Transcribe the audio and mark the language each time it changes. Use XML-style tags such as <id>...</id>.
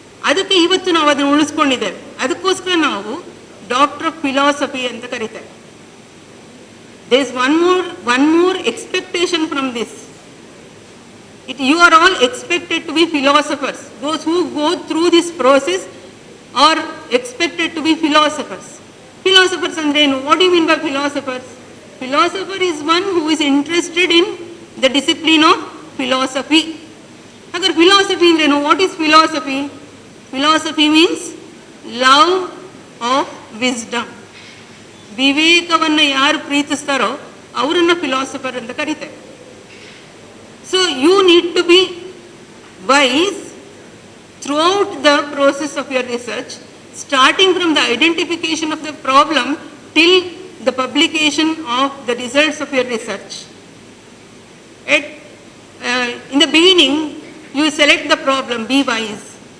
<kn>ಅದಕ್ಕೆ ಇವತ್ತು ನಾವು ಅದನ್ನು ಉಳಿಸ್ಕೊಂಡಿದ್ದೇವೆ. ಅದಕ್ಕೋಸ್ಕರ ನಾವು ಡಾಕ್ಟರ್ ಆಫ್ ಫಿಲಾಸಫಿ ಅಂತ ಕರೀತಾರೆ.</kn> <en>There is one more expectation from this. You are all expected to be philosophers. Those who go through this process are expected to be philosophers. Philosophers</en> <kn>andrenu?</kn> <en>What do you mean by philosophers? Philosopher is one who is interested in the discipline of philosophy.</en> <kn>Agar philosophy andrenu?</kn> <en>What is philosophy? Philosophy means love of wisdom.</en> <kn>ವಿವೇಕವನ್ನು ಯಾರು ಪ್ರೀತಿಸ್ತಾರೋ ಅವರನ್ನ philosopher ಅಂತ ಕರೀತಾರೆ.</kn> <en>So you need to be wise throughout the process of your research, starting from the identification of the problem till the publication of the results of your research. In the beginning, you select the problem, be wise.</en>